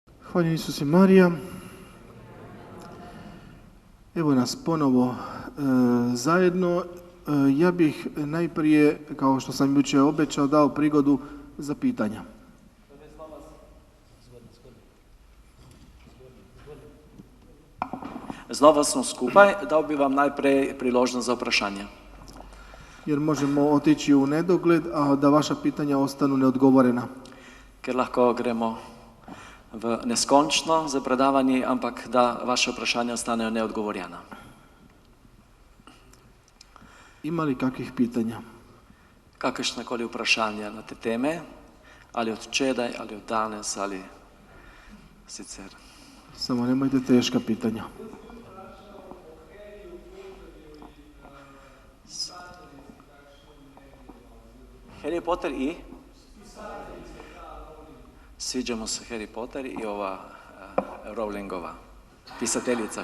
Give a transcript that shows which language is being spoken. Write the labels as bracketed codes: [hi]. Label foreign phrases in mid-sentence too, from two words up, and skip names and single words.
[hr] Hvala Isus i Marija. Evo nas ponovo zajedno. Ja bih najprije, kao što sam jučer obećao, dao prigodu za pitanja. [sl] Znova smo skupaj, dal bi vam najprej priložnost za vprašanje. [hr] Jer možemo otići u nedogled, a da vaša pitanja ostanu neodgovorena. [sl] Ker lahko gremo v neskončno za predavanje, ampak da vaše vprašanja ostanejo neodgovorjena. [hr] Ima li kakvih pitanja? [sl] Kakršnekoli vprašanja na te teme, ali od včeraj, ali od danes, ali sicer. [hr] Samo nemojte teška pitanja. Harry Potter i? Sviđa mu se Harry Potter i ova Rowlingova pisateljica.